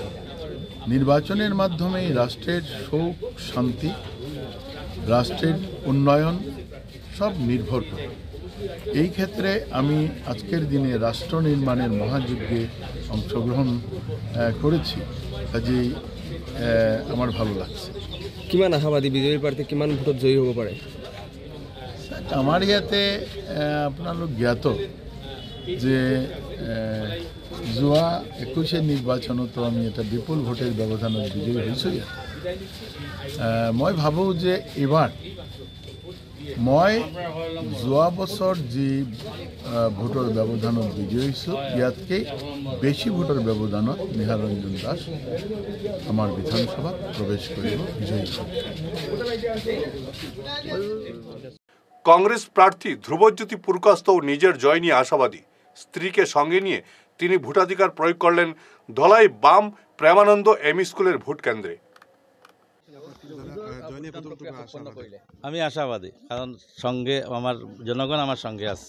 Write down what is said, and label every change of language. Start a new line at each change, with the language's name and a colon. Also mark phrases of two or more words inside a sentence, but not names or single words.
Bangla: নির্বাচনের মাধ্যমে রাষ্ট্রের সুখ শান্তি, রাষ্ট্রের উন্নয়ন সব নির্ভর করে। এই ক্ষেত্রে আমি আজকের দিনে রাষ্ট্র নির্মাণের মহাযজ্ঞে অংশগ্রহণ করেছি, কাজেই আমার ভালো লাগছে।
Assamese: কিমান আশাবাদী বিজেপিৰ প্ৰাৰ্থী কিমান ভোটত জয়ী হ'ব পাৰে? আমাৰ ইয়াতে আপোনালোক জ্ঞাত যে যোৱা 21 নিৰ্বাচনতো আমি এটা বিপুল ভোটেৰ ব্যৱধানত বিজয়ী হৈছোঁ। ইয়াত মই ভাবোঁ যে এইবাৰ মই যোৱা বছৰ যি ভোটৰ ব্যৱধানত বিজয়ী হৈছোঁ, ইয়াতকৈ বেছি ভোটৰ ব্যৱধানত নিহাৰ ৰঞ্জন দাস আমাৰ বিধানসভাত প্ৰৱেশ কৰিব, বিজয়ী হ'ব।
Bangla: কংগ্রেস প্রার্থী ধ্রুবজ্যোতি পুরকাস্তও নিজের জয় নিয়ে আশাবাদী। স্ত্রীকে সঙ্গে নিয়ে তিনি ভোটাধিকার প্রয়োগ করলেন ধলাই বাম প্রেমানন্দ এমই স্কুলের ভোট কেন্দ্রে। আমি আশাবাদী, কারণ সঙ্গে আমার জনগণ আমার সঙ্গে আছে।